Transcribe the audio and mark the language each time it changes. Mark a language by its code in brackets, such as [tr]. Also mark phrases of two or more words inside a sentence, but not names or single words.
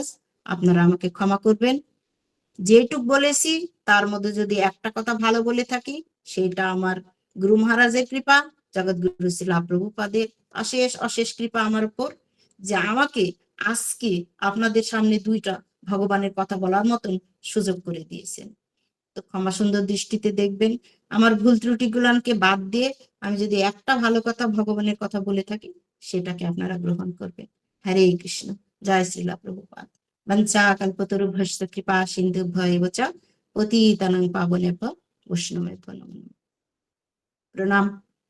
[bn] আপনারা আমাকে ক্ষমা করবেন, যেটুক বলেছি তার মধ্যে যদি একটা কথা ভালো বলে থাকি, সেটা আমার গুরু মহারাজের কৃপা, জগৎগুরু শ্রীলা প্রভুপাদের অশেষ অশেষ কৃপা আমার উপর, যে আমাকে আজকে আপনাদের সামনে দুইটা ভগবানের কথা বলার মতন সুযোগ করে দিয়েছেন। তো ক্ষমা সুন্দর দৃষ্টিতে দেখবেন, আমার ভুল ত্রুটি গুলানকে বাদ দিয়ে আমি যদি একটা ভালো কথা ভগবানের কথা বলে থাকি, সেটাকে আপনারা গ্রহণ করবেন। হরে কৃষ্ণ, জয় শ্রীলা প্রভুপাদ। [sa] বঞ্চা কল্পতরুভ্যশ্চ কৃপা সিন্ধুভ্য এব চ পতিতানাং পাবনেভ্যো বৈষ্ণবেভ্যো নমো নমঃ। [bn] প্রণাম।